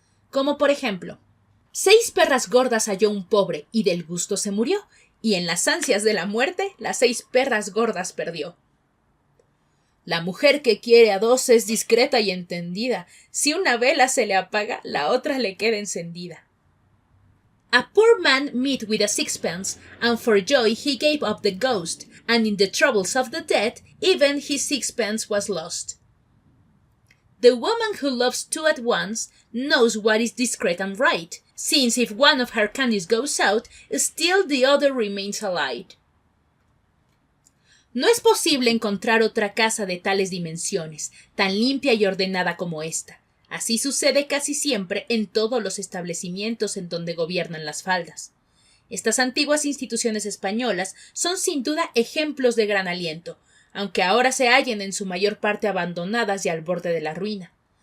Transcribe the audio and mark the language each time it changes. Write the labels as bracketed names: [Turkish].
[Spanish] Como por ejemplo: 6 perras gordas halló un pobre, y del gusto se murió, y en las ansias de la muerte, las 6 perras gordas perdió. La mujer que quiere a 2 es discreta y entendida. Si una vela se le apaga, la otra le queda encendida. [English] A poor man met with a sixpence, and for joy he gave up the ghost, and in the troubles of the dead, even his sixpence was lost. The woman who loves 2 at once knows what is discreet and right, since if one of her candies goes out, still the other remains alive. [Spanish] No es posible encontrar otra casa de tales dimensiones, tan limpia y ordenada como esta. Así sucede casi siempre en todos los establecimientos en donde gobiernan las faldas. Estas antiguas instituciones españolas son sin duda ejemplos de gran aliento, aunque ahora se hallen en su mayor parte abandonadas y al borde de la ruina.